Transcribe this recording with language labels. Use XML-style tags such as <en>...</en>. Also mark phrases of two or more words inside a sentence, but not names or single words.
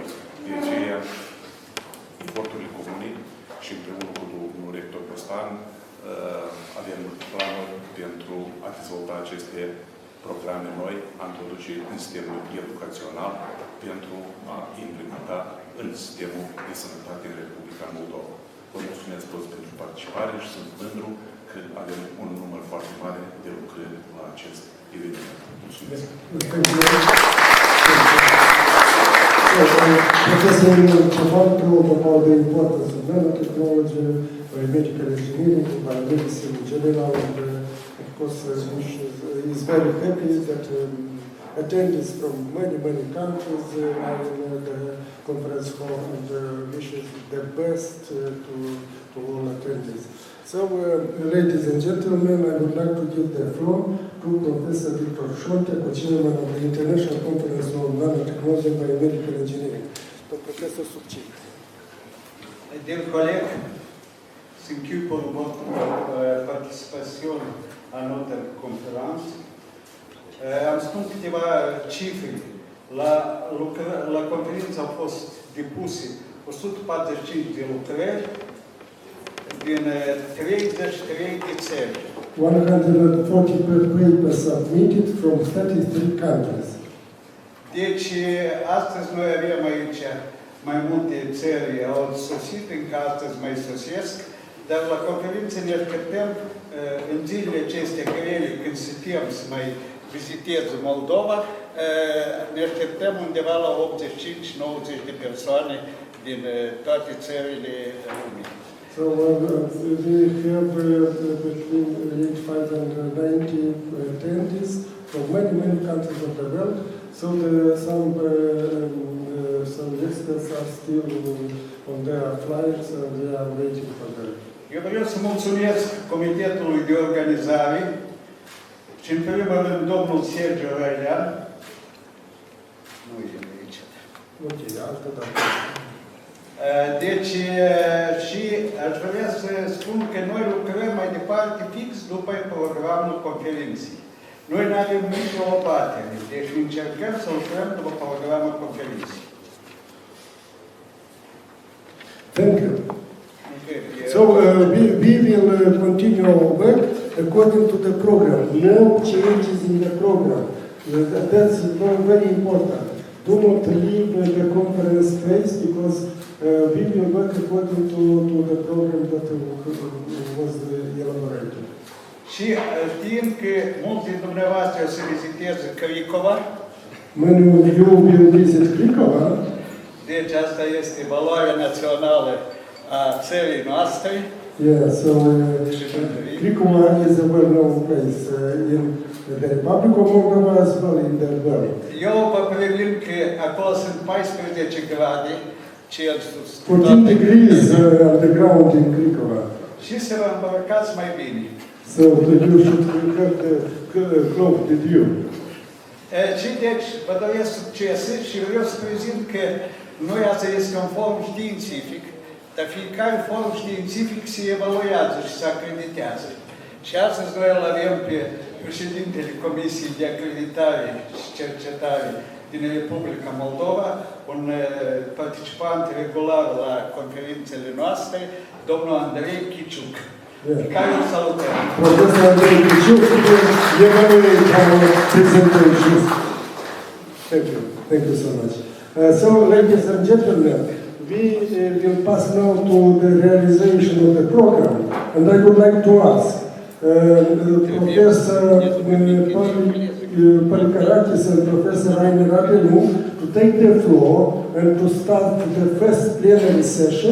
<ro>De aceea, eforturile comune și împreună cu domnul rector Bostan avem planuri pentru a dezvolta aceste programe noi, a introduce în sistemul educațional pentru a implementa în sistemul de sănătate în Republica Moldova. Vă mulțumesc toți pentru participare și sunt mândru că avem un număr foarte mare de lucrări la acest eveniment. Mulțumesc!</ro> <en>Professor Nicolae told about the importance of nanotechnology, biomedical engineering, biomedicine in general, and of course he is very happy that attendees from many countries are in the conference hall and wishes the best to all attendees. So, ladies and gentlemen, I would like to give the floor to Professor Victor Șontea, co-chairman of the International Conference on Nanotechnology and Biomedical Engineering. Professor Succint. Dear colleague, thank you for participation</en> <fr>à notre conférence.</fr> <ro>Am spus câteva cifre. La conferință au fost depuse 145 de lucrări din 33 de țări.</ro> <en>140 papers submitted from 33 countries.</en> <ro>Deci, astăzi noi avem aici mai multe țări au sosit, încă astăzi mai sosesc, dar la conferință ne așteptăm în zilele acestea grele, când suntem să mai viziteze Moldova, ne așteptăm undeva la 85-90 de persoane din toate țările lumii.</ro> <en>So we have between 85 and 90 attendees from many countries of the world. So some experts are still on their flights and they are waiting for them.</en> <ro>Eu vreau să mulțumesc Comitetului de Organizare și în primul rând domnul Sergiu Răilean. Nu e aici. Ok, altă dată. Deci, și aș vrea să spun că noi lucrăm mai departe fix după programul conferinței. Noi nu avem nicio abatere, deci încercăm să lucrăm după programul conferinței.</ro> <en>Thank you. So we will continue our work according to the program. No changes in the program. That's very important. Do not leave the conference space because we will work according to the program that was elaborated.</en> <ro>Și știind că mulți din dumneavoastră o să viziteze Cricova.</ro> <en>When you will visit Cricova,</en> <ro>deci asta este valoarea națională a țării noastre.</ro> <en>Yeah, so Cricova is a well-known place in the Republic of Moldova as well in the world.</en> <ro>Eu vă previn că acolo sunt 14 grade Celsius.</ro> <en>14 degrees underground in Cricova.</en> <ro>Și să vă îmbrăcați mai bine.</ro> <en>So you should have the cloak with you.</en> <ro>Și deci vă doresc succes și vreau să prezint că noi asta este un forum științific, dar fiecare forum științific se evaluează și se acreditează. Și astăzi noi îl avem pe președintele Comisiei de Acreditare și Cercetare din Republica Moldova, un participant regular la conferințele noastre, domnul Andrei Chiciuc. Care îl salutăm.</ro> <en>Professor Andrei Chiciuc will evaluate our presentations. Thank you so much. So, ladies and gentlemen, we will pass now to the realization of the program, and I would like to ask Professor Palikarakis and Professor Rainer Abelu to take the floor and to start the first plenary session.</en>